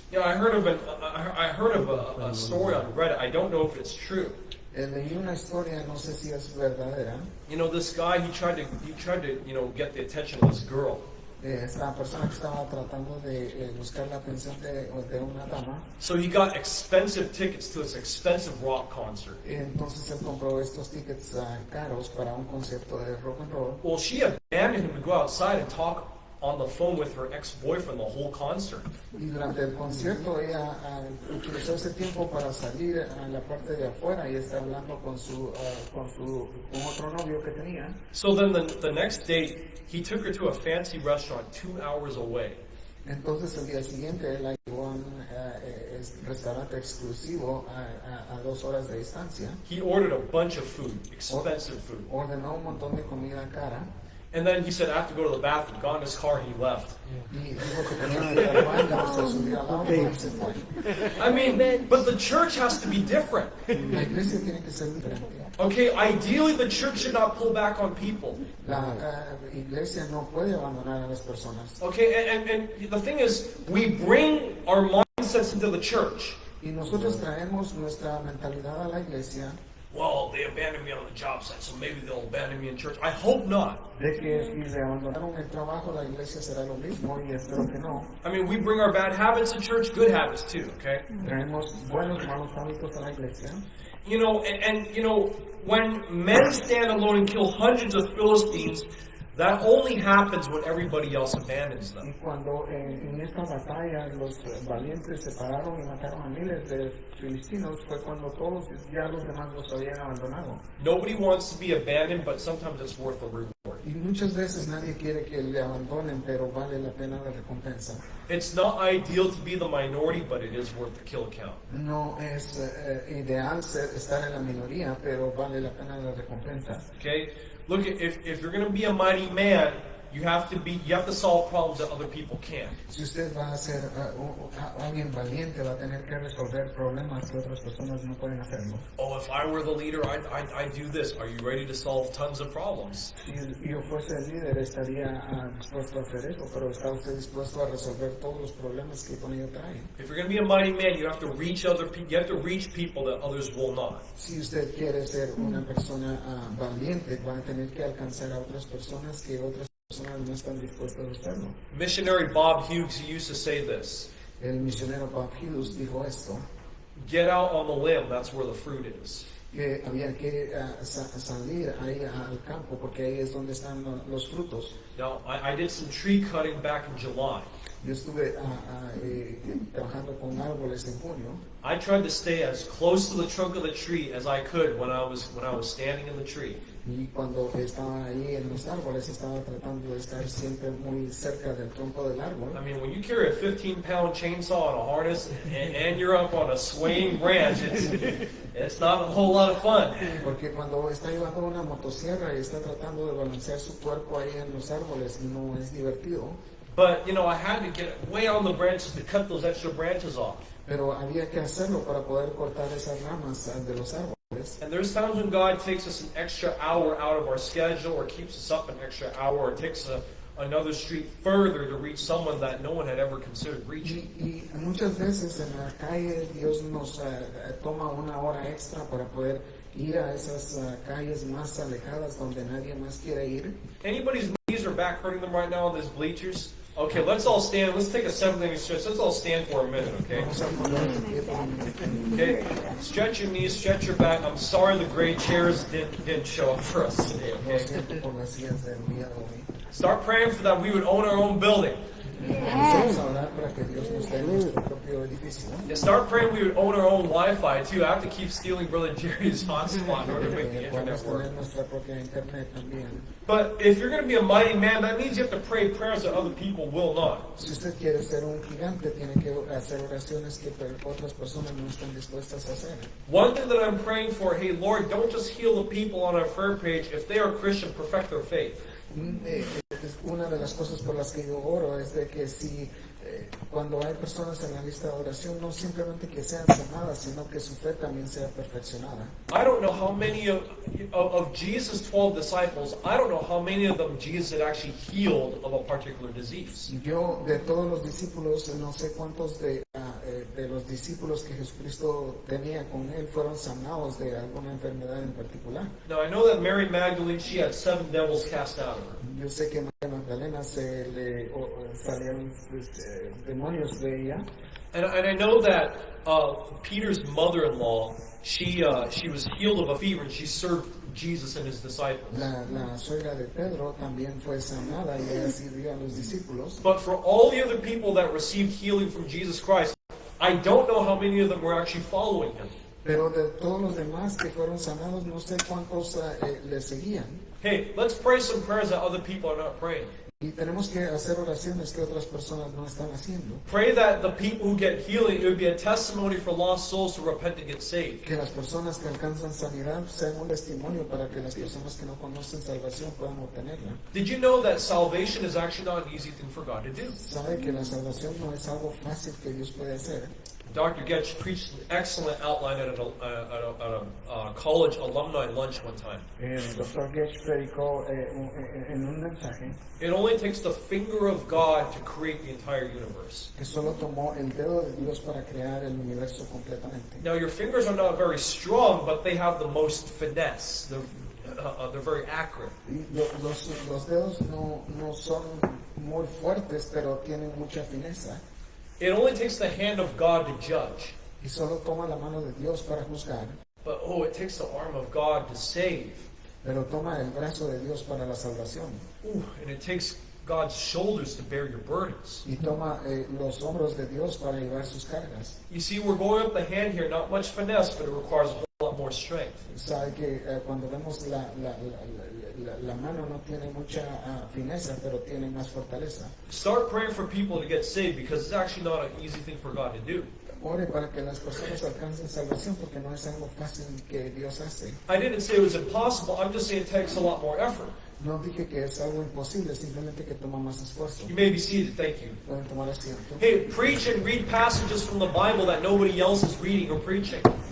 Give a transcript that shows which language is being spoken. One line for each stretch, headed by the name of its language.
English: You know, I heard of a story on Reddit. I don't know if it's true.
Spanish: Leí una historia, no sé si es verdadera.
English: You know, this guy, he tried to, you know, get the attention of this girl.
Spanish: Esta persona que estaba tratando de buscar la atención de una dama.
English: So he got expensive tickets to this expensive rock concert.
Spanish: Entonces él compró estos tickets caros para un concierto de rock and roll.
English: Well, she abandoned him to go outside and talk on the phone with her ex-boyfriend the whole concert.
Spanish: Y durante el concierto ella utilizó ese tiempo para salir a la parte de afuera y está hablando con otro novio que tenía.
English: So then the next day, he took her to a fancy restaurant 2 hours away.
Spanish: Entonces el día siguiente él la llevó a un restaurante exclusivo a 2 horas de distancia.
English: He ordered a bunch of food, expensive food.
Spanish: Ordenó un montón de comida cara.
English: And then he said, I have to go to the bathroom. Got in his car and he left.
Spanish: Y dijo que tenía que ir al baño, se subió al auto y se fue.
English: I mean, but the church has to be different.
Spanish: La iglesia tiene que ser diferente.
English: Okay, ideally the church should not pull back on people.
Spanish: La iglesia no puede abandonar a las personas.
English: Okay, and the thing is, we bring our mindsets into the church.
Spanish: Y nosotros traemos nuestra mentalidad a la iglesia.
English: Well, they abandoned me on the job site, so maybe they'll abandon me in church. I hope not.
Spanish: De que si le abandonaron el trabajo, la iglesia será lo mismo y espero que no.
English: I mean, we bring our bad habits to church, good habits too, okay?
Spanish: Traemos buenos, malos hábitos a la iglesia.
English: you know, and you know, when men stand alone and kill hundreds of Philistines, that only happens when everybody else abandons them.
Spanish: Y cuando en esta batalla los valientes se pararon y mataron a miles de filistinos, fue cuando todos ya los demás los habían abandonado.
English: Nobody wants to be abandoned, but sometimes it's worth the reward.
Spanish: Y muchas veces nadie quiere que le abandonen, pero vale la pena la recompensa.
English: It's not ideal to be the minority, but it is worth the kill count.
Spanish: No es ideal estar en la minoría, pero vale la pena la recompensa.
English: Okay? Look, if you're going to be a mighty man, you have to solve problems that other people can't.
Spanish: Si usted va a ser alguien valiente, va a tener que resolver problemas que otras personas no pueden hacerlo.
English: Oh, if I were the leader, I'd do this. Are you ready to solve tons of problems?
Spanish: Si yo fuese el líder, estaría dispuesto a hacer eso, pero ¿está usted dispuesto a resolver todos los problemas que con ello trae?
English: If you're going to be a mighty man, you have to reach other people. You have to reach people that others will not.
Spanish: Si usted quiere ser una persona valiente, va a tener que alcanzar a otras personas que otras personas no están dispuestas a hacerlo.
English: Missionary Bob Hughes used to say this:
Spanish: El misionero Bob Hughes dijo esto,
English: "Get out on the limb. That's where the fruit is."
Spanish: que había que salir ahí al campo porque ahí es donde están los frutos.
English: Now, I did some tree cutting back in July.
Spanish: Yo estuve trabajando con árboles en junio.
English: I tried to stay as close to the trunk of the tree as I could when I was standing in the tree.
Spanish: Y cuando estaba ahí en los árboles, estaba tratando de estar siempre muy cerca del tronco del árbol.
English: I mean, when you carry a 15-pound chainsaw and a harness and you're up on a swaying branch, it's not a whole lot of fun.
Spanish: Porque cuando está llevando una motosierra y está tratando de balancear su cuerpo ahí en los árboles, no es divertido.
English: But, you know, I had to get way on the branches to cut those extra branches off.
Spanish: Pero había que hacerlo para poder cortar esas ramas de los árboles.
English: And there's times when God takes us an extra hour out of our schedule or keeps us up an extra hour or takes another street further to reach someone that no one had ever considered reaching.
Spanish: Y muchas veces en la calle Dios nos toma una hora extra para poder ir a esas calles más alejadas donde nadie más quiere ir.
English: Anybody's knees or back hurting them right now on these bleachers? Okay, let's all stand. Let's take a 7-minute stretch. Let's all stand for a minute, okay?
Spanish: Vamos a ponernos de pie por un minuto.
English: Okay, stretch your knees, stretch your back. I'm sorry the gray chairs didn't show up for us today,
Spanish: Lo
English: okay?
Spanish: siento por las sillas del día de hoy.
English: Start praying for that we would own our own building.
Spanish: Vamos a orar para que Dios nos dé nuestro propio edificio.
English: Yeah, start praying we would own our own Wi-Fi too. I have to keep stealing Brother Jerry's hotspot in order to make the internet
Spanish: Podemos tener nuestra propia internet también.
English: But if you're going to be a mighty man, that means you have to pray prayers that other people will not.
Spanish: Si usted quiere ser un gigante, tiene que hacer oraciones que otras personas no están dispuestas a hacer.
English: One thing that I'm praying for, hey Lord, don't just heal the people on our prayer page. If they are Christian, perfect their faith.
Spanish: Una de las cosas por las que yo oro es de que si cuando hay personas en la lista de oración, no simplemente que sean sanadas, sino que su fe también sea perfeccionada.
English: I don't know how many of Jesus' 12 disciples, I don't know how many of them Jesus had actually healed of a particular disease.
Spanish: Yo, de todos los discípulos, no sé cuántos de los discípulos que Jesucristo tenía con él fueron sanados de alguna enfermedad en particular.
English: Now I know that Mary Magdalene, she had 7 devils cast out of her.
Spanish: Yo sé que María Magdalena se le salieron demonios de ella.
English: And I know that Peter's mother-in-law, she was healed of a fever and she served Jesus and his disciples.
Spanish: La suegra de Pedro también fue sanada y ella sirvió a los discípulos.
English: But for all the other people that received healing from Jesus Christ, I don't know how many of them were actually following him.
Spanish: Pero de todos los demás que fueron sanados, no sé cuántos le seguían.
English: Hey, let's pray some prayers that other people are not praying.
Spanish: Y tenemos que hacer oraciones que otras personas no están haciendo.
English: Pray that the people who get healing, it would be a testimony for lost souls to repent and get saved.
Spanish: Que las personas que alcanzan sanidad sean un testimonio para que las personas que no conocen salvación puedan obtenerla.
English: Did you know that salvation is actually not an easy thing for God to do?
Spanish: Sabe que la salvación no es algo fácil que Dios puede hacer.
English: Dr. Getch preached an excellent outline at a college alumni lunch one time.
Spanish: El Dr. Getch predicó en un mensaje
English: It only takes the finger of God to create the entire universe.
Spanish: que solo tomó el dedo de Dios para crear el universo completamente.
English: Now your fingers are not very strong, but they have the most finesse. They're very accurate.
Spanish: Y los dedos no son muy fuertes, pero tienen mucha fineza.
English: It only takes the hand of God to judge.
Spanish: Y solo toma la mano de Dios para juzgar.
English: But oh, it takes the arm of God to save.
Spanish: pero toma el brazo de Dios para la salvación
English: Ooh, and it takes God's shoulders to bear your burdens.
Spanish: y toma los hombros de Dios para llevar sus cargas.
English: You see, we're going up the hand here, not much finesse, but it requires a whole lot more strength.
Spanish: Sabe que cuando vemos la mano no tiene mucha fineza, pero tiene más fortaleza.
English: Start praying for people to get saved because it's actually not an easy thing for God to do.
Spanish: Ore para que las personas alcancen salvación porque no es algo fácil que Dios hace.
English: I didn't say it was impossible, I'm just saying it takes a lot more effort.
Spanish: No dije que es algo imposible, simplemente que toma más esfuerzo.
English: You may be seated, thank you.
Spanish: Pueden tomar asiento.
English: Hey, preach and read passages from the Bible that nobody else is reading or preaching.